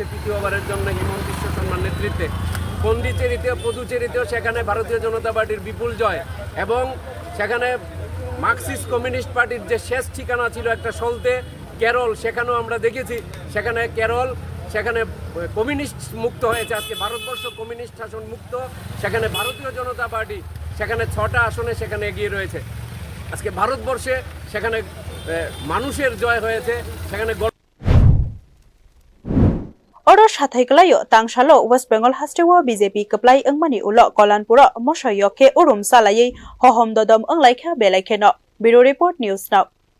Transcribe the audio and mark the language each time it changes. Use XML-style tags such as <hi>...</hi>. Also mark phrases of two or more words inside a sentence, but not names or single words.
<bn>তৃতীয়বারের জন্য হিমন্ত বিশ্ব শর্মার নেতৃত্বে পন্ডিচেরিতেও পুদুচেরিতেও সেখানে ভারতীয় জনতা পার্টির বিপুল জয় এবং সেখানে মার্কসিস্ট কমিউনিস্ট পার্টির যে শেষ ঠিকানা ছিল একটা সলতে কেরল সেখানেও আমরা দেখেছি সেখানে কেরল সেখানে কমিউনিস্ট মুক্ত হয়েছে আজকে ভারতবর্ষ কমিউনিস্ট শাসন মুক্ত সেখানে ভারতীয় জনতা পার্টি সেখানে 6টা আসনে সেখানে এগিয়ে রয়েছে আজকে ভারতবর্ষে সেখানে মানুষের জয় হয়েছে সেখানে</bn> <trp>Oro sathaiklayo tangsalo West Bengal hastewo BJP kaplai angmani ulo Kolanpuro mosoyoke urum salayei hohom dodom anglaikha belaikheno</trp> <en>Bureau Report News Now</en>